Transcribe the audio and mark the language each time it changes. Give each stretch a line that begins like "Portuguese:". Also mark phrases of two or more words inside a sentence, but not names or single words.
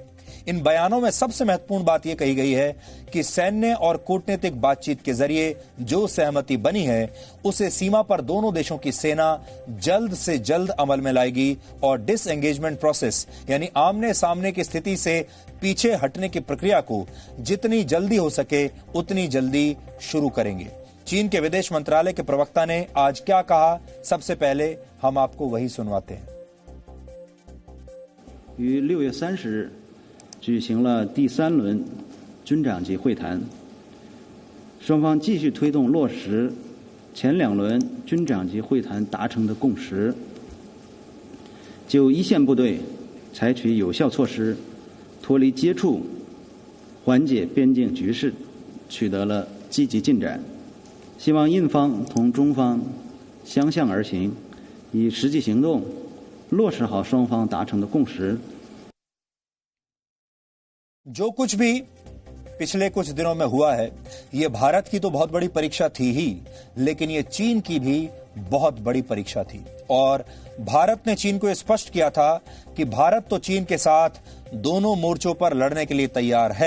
Hindi: इन बयानों में सबसे महत्वपूर्ण बात यह कही गई है कि सैन्य और कूटनीतिक बातचीत के जरिए जो सहमति बनी है उसे सीमा पर दोनों देशों की सेना जल्द से जल्द अमल में लाएगी और
English: disengagement process
Hindi: यानी आमने सामने की स्थिति से पीछे हटने की प्रक्रिया को जितनी जल्दी हो सके उतनी जल्दी शुरू करेंगे। चीन के विदेश मंत्रालय के प्रवक्ता ने आज क्या कहा, सबसे पहले हम आपको वही सुनवाते हैं।
Chinese: 6 月30日举行了第3轮军长级会谈，双方继续推动落实前2轮军长级会谈达成的共识，就一线部队采取有效措施，脱离接触，缓解边境局势，取得了积极进展。希望印方同中方相向而行，以实际行动落实好双方达成的共识。
Hindi: जो कुछ भी पिछले कुछ दिनों में हुआ है, ये भारत की तो बहुत बड़ी परीक्षा थी ही, लेकिन ये चीन की भी बहुत बड़ी परीक्षा थी। और भारत ने चीन को स्पष्ट किया था कि भारत तो चीन के साथ दोनों मोर्चों पर लड़ने के लिए तैयार है।